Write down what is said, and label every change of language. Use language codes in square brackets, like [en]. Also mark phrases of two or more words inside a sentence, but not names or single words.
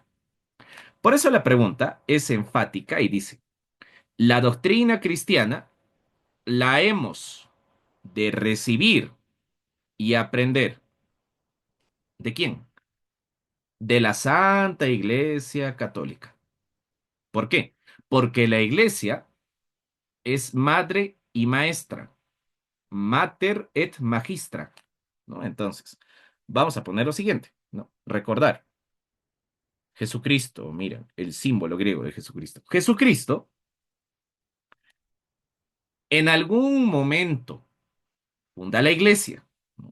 [es] Por eso la pregunta es enfática y dice, la doctrina cristiana la hemos de recibir y aprender. ¿De quién? De la Santa Iglesia Católica. ¿Por qué? Porque la Iglesia es madre y maestra, [la] mater et magistra, [es] ¿no? Entonces, vamos a poner lo siguiente, ¿no? Recordar, Jesucristo, mira, el símbolo griego de Jesucristo. Jesucristo, en algún momento, funda la Iglesia, ¿no?